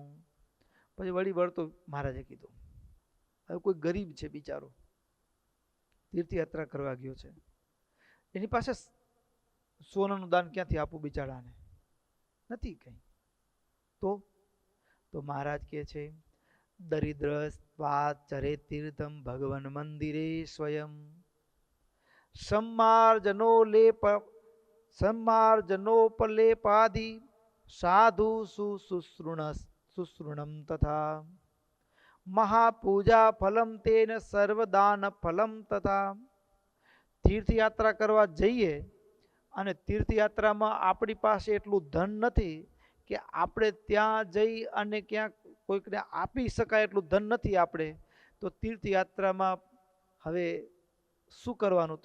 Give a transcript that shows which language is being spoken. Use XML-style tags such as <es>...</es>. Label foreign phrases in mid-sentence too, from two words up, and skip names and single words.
<gu>પછી વળી વળતો મહારાજે કીધું, હવે કોઈ ગરીબ છે બિચારો, તીર્થયાત્રા કરવા ગયો છે, એની પાસે સોનાનું દાન ક્યાંથી આપવું બિચારાને? નથી કંઈ. તો મહારાજ કહે છે,</gu> <sa>दरिद्र चरे तीर्थम भगवन मंदिरे स्वयं सम्मार्जनोपलेपादि साधु शुश्रूणम तथा महापूजा फलम तेन सर्वदान फलम तथा.</sa> <gu>તીર્થયાત્રા કરવા જઈએ અને તીર્થયાત્રામાં આપણી પાસે એટલું ધન નથી કે આપણે ત્યાં જઈ અને ક્યાંક કોઈકને આપી શકાય એટલું ધન નથી આપણે, તો તીર્થયાત્રામાં હવે શું કરવાનું?</gu>